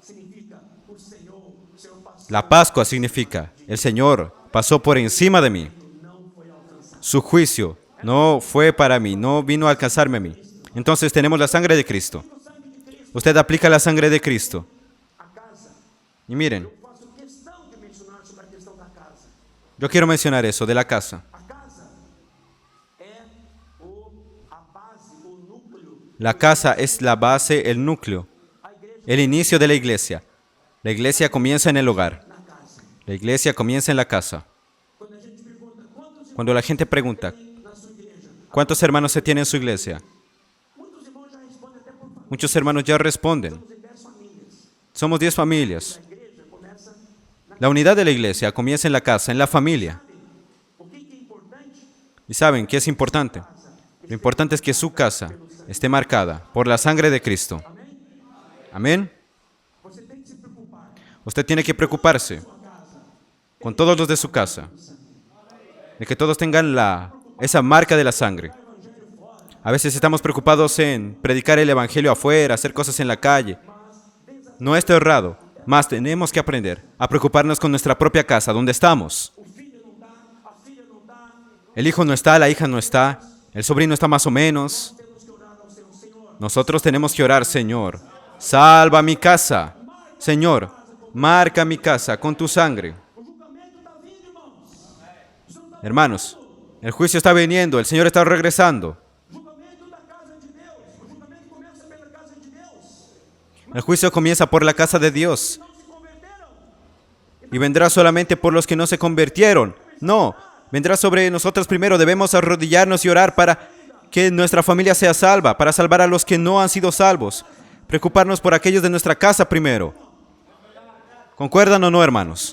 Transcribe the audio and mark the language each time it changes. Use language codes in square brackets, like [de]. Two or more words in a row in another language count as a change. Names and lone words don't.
[es] La Pascua significa, el Señor pasó por encima de mí. Su juicio no fue para mí, no vino a alcanzarme a mí. Entonces tenemos la sangre de Cristo. Usted aplica la sangre de Cristo. [pt] A casa, [es] Y miren, [pt] faço questão de mencionar sobre a questão da casa. [es] yo quiero mencionar eso de la casa. [pt] A casa é a base, o núcleo. [es] La casa es la base, el núcleo, [pt] A igreja [es] el inicio de la iglesia. La iglesia comienza en el hogar. [pt] na casa. [es] La iglesia comienza en la casa. [pt] Quando a gente pergunta quantos [es] Cuando la gente pregunta, [pt] irmãos na sua igreja, [es] ¿cuántos hermanos se tiene en su iglesia? [pt] muitos irmãos já respondem até por família. [es] Muchos hermanos ya responden. [pt] Somos em 10 famílias. [es] Somos 10 familias. [pt] A igreja começa na [es] La unidad de la iglesia comienza en la casa, en la familia. [pt] o que é importante? [es] ¿Y saben qué es importante? Lo importante es que su casa esté marcada por la sangre de Cristo. Amén. [pt] Você tem que se preocupar [es] Usted tiene que preocuparse con todos los de su casa, de que todos tengan esa marca de la sangre. A veces estamos preocupados en predicar el evangelio afuera, hacer cosas en la calle. No está errado, más tenemos que aprender a preocuparnos con nuestra propia casa, donde estamos. [pt] o filho não dá, a filha não dá. [es] El hijo no está, la hija no está, el sobrino está más o menos. [pt] Temos que orar ao Senhor. Senhor, [es] Nosotros tenemos que orar, Señor. Salva mi casa. Señor, marca mi casa con tu sangre. [pt] o julgamento está vindo, irmãos. [es] Hermanos, el juicio está viniendo, el Señor está regresando. [pt] O julgamento da casa de Deus. O julgamento começa pela casa de Deus. [es] El juicio comienza por la casa de Dios [pt] Não se converteram. [es] y vendrá solamente por los que no se convirtieron. No, vendrá sobre nosotros primero. Debemos arrodillarnos y orar para que nuestra familia sea salva, para salvar a los que no han sido salvos. Preocuparnos por aquellos de nuestra casa primero. ¿Concuerdan o no, hermanos?